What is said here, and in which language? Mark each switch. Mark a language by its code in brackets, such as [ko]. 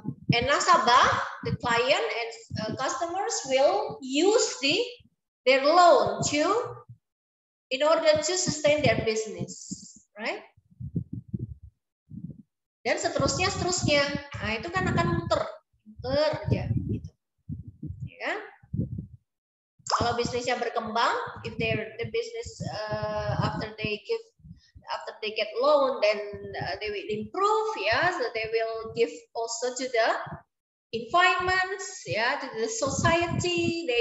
[en] And nasabah, the client and customers will use their loan in order to sustain their business, right? [id] Dan seterusnya. Nah itu kan akan muter aja gitu, ya kan? Kalau bisnisnya berkembang, [en] if the business after they get loan, then they will improve, ya, so they will give also to the environments, ya, to the society.